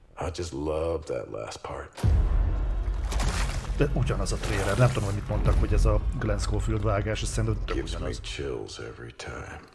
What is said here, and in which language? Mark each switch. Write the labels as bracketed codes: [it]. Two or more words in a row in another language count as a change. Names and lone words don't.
[en] just love that last part. [hu] De ugyanaz a trailer, nem tudom, hogy mit mondtak, hogy ez a Glenn Schofield vágás, ez szerintem tök [en] Gives me [hu] ugyanaz. [en] chills every time.